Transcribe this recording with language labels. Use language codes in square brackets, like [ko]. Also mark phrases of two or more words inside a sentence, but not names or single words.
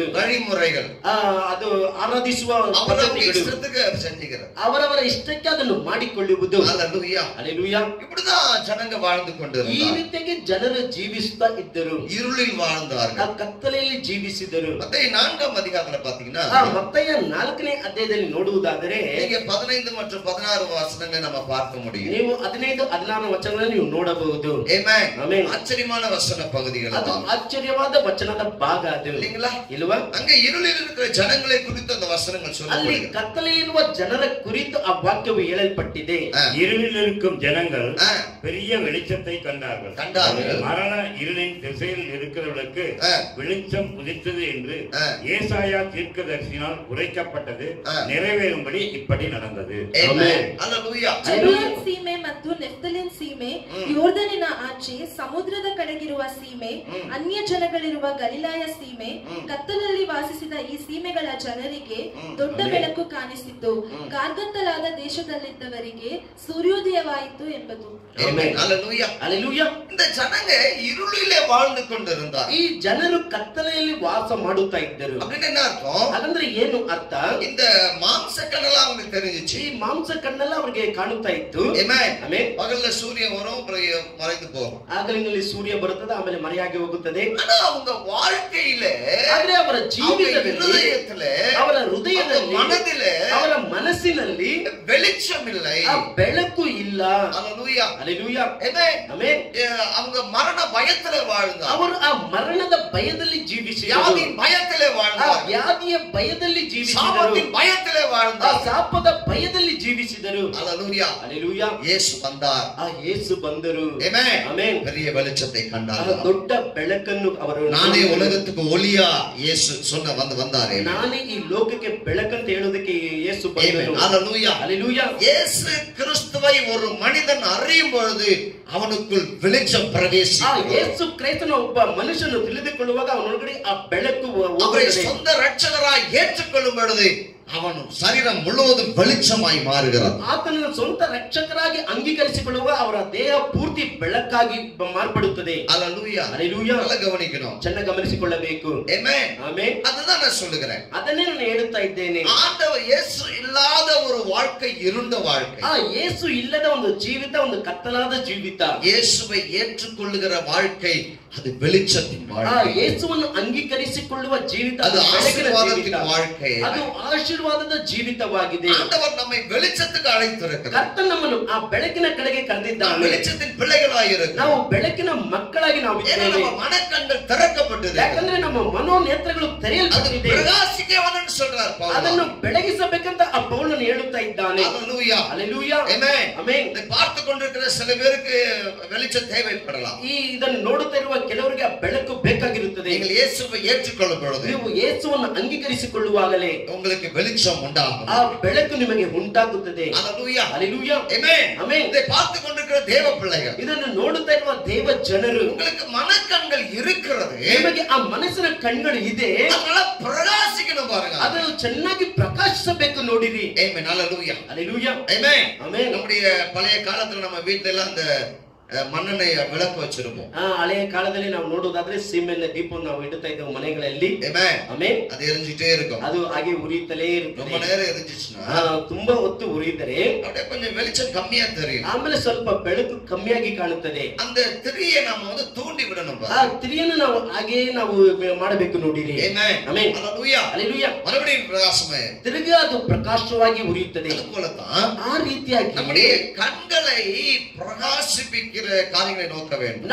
[ta] வழிமுறைகள். [kn] ಅದು ಆರಾಧಿಸುವ [ta] அவரவங்க [kn] ಪದ್ಧತಿಗಳು, [ta] இஷ்டத்துக்கு செஞ்சுக்கிறது. [kn] ಅವರವರ ಇಷ್ಟಕ್ಕೆ ಅದನ್ನು ಮಾಡಿಕೊಳ್ಳುವುದು. [ta] ஹalleluya. [kn] ಹalleluya. [ta] இப்படிதான் ஜனங்க வாழ்ந்து [kn] ಈ [ta] கொண்டிருந்தார்கள். [kn] ರೀತಿಯಾಗಿ ಜನರು ಜೀವಿಸುತ್ತಾ ಇದ್ದರು, [ta] இருளில் [kn] ಆ [ta] வாழ்ந்தார்கள். [kn] ಕತ್ತಲೆಯಲ್ಲಿ ಜೀವಿಸಿದರು. [ta] மத்தேயு 4ஆம் அதிகாரத்துல பாத்தீங்கன்னா [kn] ಮತ್ತಾಯ 4ನೇ ಅಧ್ಯಾಯದಲ್ಲಿ ನೋಡುವುದಾದರೆ [ta] நீங்க 15 மற்றும் 16 வசனங்களை நம்ம பார்க்க முடியும். [kn] ನೀವು 15, 16 ವಚನಗಳನ್ನು ನೀವು ನೋಡಬಹುದು. [ta] ஆமென். [kn] ಆಮೆನ್. [ta] ஆச்சரியமான வசன பகுதிகள் [kn] ಅದು [ta] தான். [kn] ಆಶ್ಚರ್ಯವಾದ ವಚನದ ಭಾಗ ಅದು, [ta] இல்லீங்களா? [kn] ಇಲ್ವಾ? [ta] அங்க இருளில் இருக்கிற ஜனங்களை குறித்து அந்த வசனங்கள் [kn] ಅಲ್ಲಿ [ta] சொல்லப்படுகிறது. [kn] ಕತ್ತಲೆಯಲ್ಲಿರುವ ಜನರ ಕುರಿತು ಆ ವಾಕ್ಯವು ಹೇಳಲ್ಪಟ್ಟಿದೆ. [ta] இருளில் இருக்கும் ஜனங்கள் ஆ. பெரிய வெளிச்சத்தை கண்டார்கள். கண்டார்கள். மரண இருளின் திசையில் இருக்கிறவர்களுக்கு வெளிச்சம் உதித்தது என்று ஆ. ஏசாயா தீர்க்கதரிசியினால் உரைக்கப்பட்டது ஆ. நிறைவேறினது நிறைவேறும்படி இப்படி நடந்தது. [en] Amen. Hallelujah. [kn] ಜೆಬುಲೂನ್ ಸೀಮೆ ಮತ್ತು ನೆಫ್ತಲಿನ್ ಸೀಮೆ, ಯೋರ್ದನಿನ ಆಚೆ ಸಮುದ್ರದ ಕಡೆಗಿರುವ ಸೀಮೆ, ಅನ್ಯ ಜನಗಳಿರುವ ಗಲಿಲಾಯ ಸೀಮೆ, ಕತ್ತಲಲ್ಲಿ ವಾಸಿಸಿದ ಈ ಸೀಮೆಗಳ ಜನರಿಗೆ ದೊಡ್ಡ ಬೆಳಕು ಕಾಣಿಸಿತು. ಕಾರ್ಗತ್ತಲಾದ ದೇಶದಲ್ಲಿದ್ದವರಿಗೆ ಸೂರ್ಯೋದಯವಾಯಿತು ಎಂಬುದು. [en] Amen. Hallelujah. [ta] Hallelujah. இந்த ஜனங்க இருளிலே வாழ்ந்து கொண்டிருந்தார். [kn] ಈ ಜನರು ಕತ್ತಲೆಯಲ್ಲಿ ವಾಸ ಮಾಡುತ್ತಾ ಇದ್ದರು. [ta] அப்படின்னு என்ன அர்த்தம்? [kn] ಹಾಗಂದ್ರೆ ಏನು ಅರ್ಥ? [ta] இந்த மாம்ச கண்ணெல்லாம் அவங்களுக்கு தெரிஞ்சிச்சு. [kn] ಈ ಮಾಂಸ ಕಣ್ಣೆಲ್ಲ ಅವರಿಗೆ ಕಾಣುತ್ತಾ ಇತ್ತು. [ta] Amen. [kn] Amen. [ta] பகல்ல சூரியன் வரும், அப்புறம் மறைந்து போகும். [kn] ಹಗಲಿನಲ್ಲಿ ಸೂರ್ಯ ಬರುತ್ತದೆ, ಆಮೇಲೆ ಮರೆಯಾಗಿ ಹೋಗುತ್ತದೆ. [ta] ஆனா அவங்க வாழ்க்கையில, [kn] ಆದ್ರೆ ಅವರ ಜೀವಿತದಲ್ಲಿ, ಅವರ ಹೃದಯದಲ್ಲಿ, [ta] மனதிலே, [kn] ಅವರ ಮನಸ್ಸಿನಲ್ಲಿ [ta] வெளிச்சம் இல்லை. [kn] ಆ ಬೆಳಕು ಇಲ್ಲ. [ta] Hallelujah. [kn] Hallelujah. [ta] Amen. [kn] Amen. [ta] அவங்க மரண பயத்துல வாழ்ந்தார். [kn] ಅವರು ಆ ಮರಣದ ಭಯದಲ್ಲಿ ಜೀವಿಸಿದರು. [ta] வியாதியின் பயத்திலே [kn] ಆ [ta] வாழ்ந்தார். [kn] ವ್ಯಾಧಿಯ ಭಯದಲ್ಲಿ ಜೀವಿಸಿದರು. [ta] சாபத்தின் பயத்திலே [kn] ಆ [ta] வாழ்ந்தார். [kn] ಶಾಪದ ಭಯದಲ್ಲಿ ಜೀವಿಸಿದರು. [ta] Hallelujah. [kn] Hallelujah. [ta] இயேசு வந்தார். [kn] ಆ ಯೇಸು ಬಂದರು. [ta] Amen. [kn] Amen. [ta] பெரிய வெளிச்சத்தை [kn] ಆ [ta] கண்டார். [kn] ದೊಡ್ಡ ಬೆಳಕನ್ನು ಅವರು [ta] நானே உலகத்துக்கு ஒளியா இயேசு வந்தாரே. [kn] ನಾನೇ ಈ ಲೋಕಕ್ಕೆ ಬೆಳಕಂತ ಹೇಳೋದಕ್ಕೆ ಯೇಸು ಬಂದರು. [ta] Hallelujah. [kn] Hallelujah. [ta] இயேசு கிறிஸ்துவை ஒரு மனிதன் அறியும் பொழுது அவனுக்குள் வெளிச்சம் [kn] ಆ [ta] பிரவேசிக்கும். [kn] ಯೇಸು ಕ್ರೈಸ್ತನ ಒಬ್ಬ ಮನುಷ್ಯನು ತಿಳಿದುಕೊಳ್ಳುವಾಗ ಅವನೊಳಗಡೆ ಆ ಬೆಳಕು [ta] அவரை [kn] ಹೋಗುತ್ತದೆ. [ta] சொந்த ரட்சகராய் ஏற்றுக்கொள்ளும் பொழுது அவன் சரீரம் முழுவதும் வெளிச்சமாய் மாறுகிறான். [kn] ಆತನನ್ನು ಸ್ವಂತ ರಕ್ಷಕರಾಗಿ ಅಂಗೀಕರಿಸಿಕೊಳ್ಳುವಾಗ ಅವರ ದೇಹ ಪೂರ್ತಿ ಬೆಳಕಾಗಿ ಮಾರ್ಪಡುತ್ತದೆ. [ta] Hallelujah. [kn] Hallelujah. [ta] நல்லா கவனிக்கணும். [kn] ಚೆನ್ನಾಗಿ ಗಮನಿಸಿಕೊಳ್ಳಬೇಕು. [ta] Amen. [kn] ಆಮೆನ್. [ta] அதுதான் நான் சொல்லுகிறேன். [kn] ಅದನ್ನೇ ನಾನು ಹೇಳುತ್ತಾ ಇದ್ದೇನೆ. [ta] ஆண்டவர் இயேசு இல்லாத ஒரு வாழ்க்கை, இருண்ட வாழ்க்கை. [kn] ಆ ಯೇಸು ಇಲ್ಲದ ಒಂದು ಜೀವಿತ, ಒಂದು ಕತ್ತಲಾದ ಜೀವಿತ. [ta] இயேசுவை ஏற்றுக்கொள்ளுகிற வாழ்க்கை அது வெளிச்சத்தின் [kn] ಆ [ta] வாழ்க்கை. [kn] ಯೇಸುವನ್ನು ಅಂಗೀಕರಿಸಿಕೊಳ್ಳುವ ಜೀವಿತ, [ta] அது [kn] ಬೆಳಕಿನ [ta] ஆசீர்வாதத்தின் [kn] ಜೀವಿತ. [ta] வாழ்க்கை. [kn] ಅದು ಆಶೀರ್ವಾದದ ಜೀವಿತವಾಗಿದೆ. [ta] ஆண்டவர் நம்மை வெளிச்சத்துக்கு அழைத்திருக்கிறார். [kn] ಕರ್ತನ ನಮ್ಮನ್ನು ಆ ಬೆಳಕಿನ ಕಡೆಗೆ [ta] நாம் [kn] ಕರೆದಿದ್ದಾನೆ. [ta] வெளிச்சத்தின் பிள்ளைகளாய் [kn] ನಾವು [ta] இருக்கிறோம். [kn] ಬೆಳಕಿನ ಮಕ್ಕಳಾಗಿ ನಾವು [ta] ஏன்னா [kn] ಇದ್ದೇವೆ. [ta] நம்ம மனக்கண்கள் திறக்கப்பட்டிருக்கு. [kn] ಯಾಕಂದ್ರೆ ನಮ್ಮ ಮನೋನೇತ್ರಗಳು [ta] அது [kn] ತೆರೆಯಲ್ಪಟ್ಟಿದೆ. [ta] பிரகாசிக்கவனன்னு சொல்றார் பவுல். [kn] ಅದನ್ನು ಬೆಳಗಿಸಬೇಕಂತ ಆ ಪೌಲನು ಹೇಳುತ್ತಾ ಇದ್ದಾನೆ. [ta] Hallelujah. [kn] Hallelujah. [ta] Amen. [kn] Amen. [ta] இதை பார்த்து கொண்டிருக்கிற சில பேருக்கு வெளிச்சம் தேவைப்படலாம். [kn] ಇದನ್ನು ನೋಡುತ್ತಾ ಇರುವ ಕೆಲವರಿಗೆ ಆ ಬೆಳಕು ಬೇಕಾಗಿರುತ್ತದೆ. [ta] நீங்கள் இயேசுவை ஏற்றுக்கொள்ளும் பொழுது [kn] ನೀವು ಯೇಸುವನ್ನು ಅಂಗೀಕರಿಸಿಕೊಳ್ಳುವಾಗಲೇ [ta] உங்களுக்கு வெளிச்சம் உண்டாகும். [kn] ಆ ಬೆಳಕು ನಿಮಗೆ ಉಂಟಾಗುತ್ತದೆ. [ta] Hallelujah. [kn] Hallelujah. [ta] Amen. [kn] Amen. [ta] இதை பார்த்து கொண்டிருக்கிற தேவ பிள்ளைகள், [kn] ಇದನ್ನು ನೋಡುತ್ತಾ ಇರುವ ದೇವ ಜನರು, [ta] உங்களுக்கு மனக்கண்கள் இருக்கிறது, [kn] ನಿಮಗೆ ಆ ಮನಸ್ಸಿನ ಕಣ್ಗಳು ಇದೆ, [ta] அதனால பிரகாசிக்கணும் பாருங்க. [kn] ಅದನ್ನು ಚೆನ್ನಾಗಿ ಪ್ರಕಾಶಿಸಬೇಕು ನೋಡಿರಿ. [en] Amen. Hallelujah. [kn] Hallelujah. [ta] Amen. [kn] Amen. [ta] நம்முடைய பழைய காலத்துல நம்ம வீட்ல எல்லாம் அந்த மண்ணெண்ணெய் விளக்கு வச்சிருப்போம். [kn] ಹಳೆಯ ಕಾಲದಲ್ಲಿ ನಾವು ನೋಡೋದಾದ್ರೆ ಸೀಮೆಣ್ಣೆ ದೀಪವನ್ನು ನಾವು ಇಡುತ್ತಾ ಇದ್ದೇವೆ ಮನೆಗಳಲ್ಲಿ. [ta] Amen. [kn] ಆಮೆನ್. [ta] அது எரிஞ்சிட்டே இருக்கும். [kn] ಅದು ಹಾಗೆ ಉರಿಯುತ್ತಲೇ ಇರುತ್ತದೆ. [ta] ரொம்ப நேரம் எரிஞ்சிச்சுன்னா [kn] ತುಂಬಾ ಹೊತ್ತು ಉರಿದರೆ [ta] அப்படியே கொஞ்சம் வெளிச்சம் கம்மியா தெரியும். [kn] ಆಮೇಲೆ ಸ್ವಲ್ಪ ಬೆಳಕು ಕಮ್ಮಿಯಾಗಿ ಕಾಣುತ್ತದೆ. [ta] அந்த திரியை நாம வந்து தூண்டி விடணும். [kn] ಆ ತಿರಿಯನ್ನು ನಾವು ಹಾಗೆ ನಾವು ಮಾಡಬೇಕು ನೋಡಿರಿ. [ta] Amen. [kn] ಆಮೆನ್. [ta] Hallelujah. [kn] Hallelujah. [ta] மறுபடியும் பிரகாசமே. [kn] ತಿರುಗಿ ಅದು ಪ್ರಕಾಶವಾಗಿ ಉರಿಯುತ್ತದೆ. [ta] அதுபோலதான் [kn] ಆ ರೀತಿಯಾಗಿ [ta] நம்முடைய கண்களை பிரகாசிப்பிக்கிற காரியங்களை நோக்க வேண்டும்.